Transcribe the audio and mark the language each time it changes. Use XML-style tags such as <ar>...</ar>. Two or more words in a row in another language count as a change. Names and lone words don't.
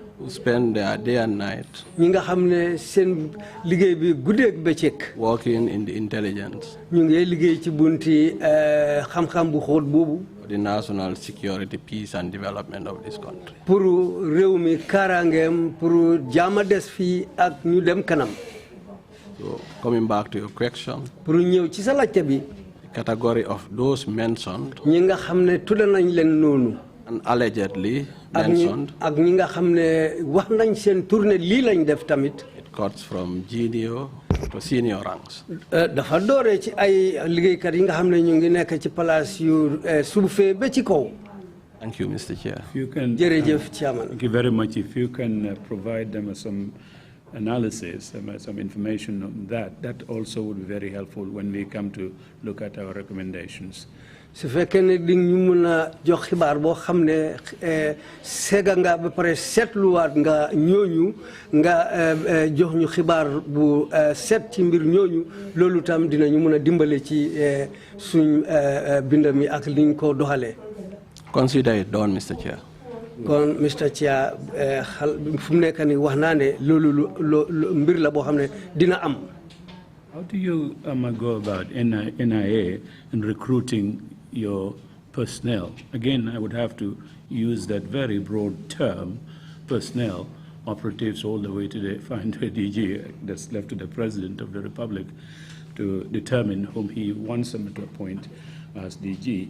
<en>Who spend their day and night.</en> <wo>ñi nga xam ne seen liggéey bi guddeeg bëccëg.</wo> <en>Working in the intelligence.</en> <wo>ñu ngi liggéey ci bunti xam-xam bu xóot boobu.</wo> <en>The national security, peace and development of this country.</en> <wo>pour réew mi kaaraangeem pour jaama des fii ak ñu dem kanam.</wo> <en>So coming back to your question.</en> <wo>pour ñëw ci sa laajte bi.</wo> <en>The category of those mentioned.</en> <wo>ñi nga xam ne tudd nañ leen noonu.</wo> <en>And allegedly mentioned.</en> <wo>ak ñi nga xam ne wax nañ seen tournée lii lañ def tamit.</wo> <en>It cuts from junior to senior ranks.</en> <wo>dafa dooree ci ay liggéeykat yi nga xam ne ñu ngi nekk ci place yu suufee ba ci kaw.</wo> <en>Thank you, Mr. Chair. If you can,</en> <wo>jërëjëf Chairman.</wo> <en>thank you very much. If you can provide them some analysis, some information on that, that also would be very helpful when we come to look at our recommendations.</en> <wo>su fekkee ne di ñu mën a jox xibaar boo xam ne sega nga ba pare seetluwaat nga ñooñu nga jox ñu xibaar bu seet ci mbir ñooñu loolu tam dinañu mën a dimbale ci suñ bind mi ak liñ ko doxalee.</wo> <en>Consider it done, Mr. Chair.</en> <wo>kon Mr. Chair fu mu nekk nii wax naa ne loolu mbir la boo xam ne dina am.</wo> <en>How do you go about NIA and recruiting your personnel? Again, I would have to use that very broad term, personnel, operatives all the way to the fine DG. That's left to the President of the Republic to determine whom he wants them to appoint as DG.</en>